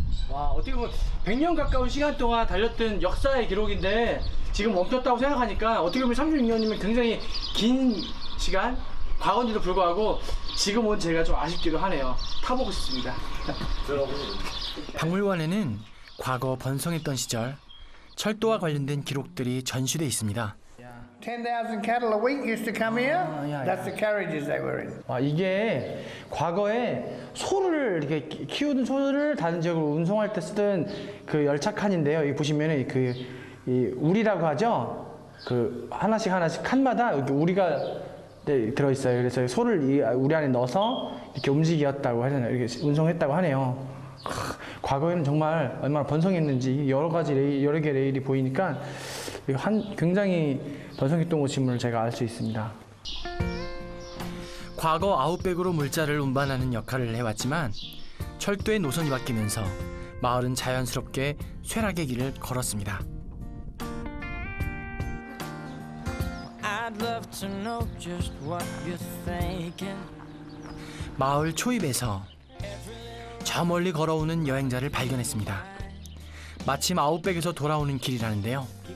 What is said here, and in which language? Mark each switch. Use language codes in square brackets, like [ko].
[ko] 와, 어떻게 보면 100년 가까운 시간 동안 달렸던 역사의 기록인데 지금 멈췄다고 생각하니까 어떻게 보면 36년이면 굉장히 긴 시간? 과거인데도 불구하고 지금 온 제가 좀 아쉽기도 하네요. 타보고 싶습니다. 박물관에는 과거 번성했던 시절 철도와 관련된 기록들이 전시돼 있습니다. [en] 10,000 cattle a week used to come here. That's the carriages they were in. [ko] 와, 이게 과거에 소를 이렇게 키우던 소를 다른 지역으로 운송할 때 쓰던 그 열차칸인데요. 여기 보시면은 이 우리라고 하죠. 그 하나씩 칸마다 이렇게 우리가 들어있어요. 그래서 소를 이 우리 안에 넣어서 이렇게 움직였다고 하잖아요. 이렇게 운송했다고 하네요. 과거에는 정말 얼마나 번성했는지 여러 개 레일이 보이니까 굉장히 번성했던 곳임을 제가 알 수 있습니다. 과거 아웃백으로 물자를 운반하는 역할을 해왔지만 철도의 노선이 바뀌면서 마을은 자연스럽게 쇠락의 길을 걸었습니다. [en] I'd love to know just what you're thinking. [ko] 마을 초입에서 저 멀리 걸어오는 여행자를 발견했습니다. 마침 아웃백에서 돌아오는 길이라는데요.